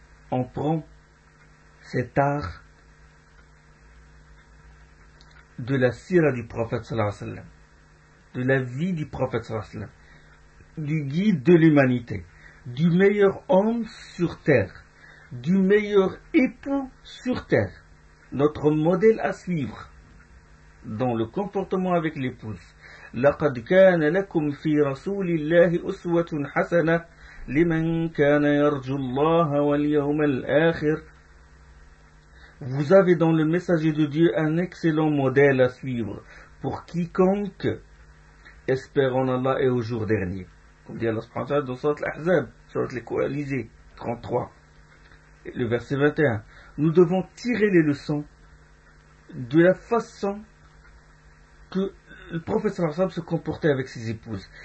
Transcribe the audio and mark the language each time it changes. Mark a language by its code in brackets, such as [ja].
[fr] On prend cet art de la sira du prophète sallallahu alayhi wa sallam, de la vie du prophète sallallahu alayhi wa sallam, du guide de l'humanité, du meilleur homme sur terre, du meilleur époux sur terre, notre modèle à suivre, dans le comportement avec l'épouse. [ar] لقد كان لكم في رسول الله أسوة حسنة لمن كان يرجو الله واليوم الآخر. [fr] Vous avez dans le messager de Dieu un excellent modèle à suivre pour quiconque espère en Allah et au jour dernier. Comme dit Allah subhanahu wa ta'ala dans Sourate Al-Ahzab, Sourate Al-Coalisée, 33, le verset 21. Nous devons tirer les leçons de la façon que le prophète sallallahu alayhi wa sallam se comportait avec ses épouses.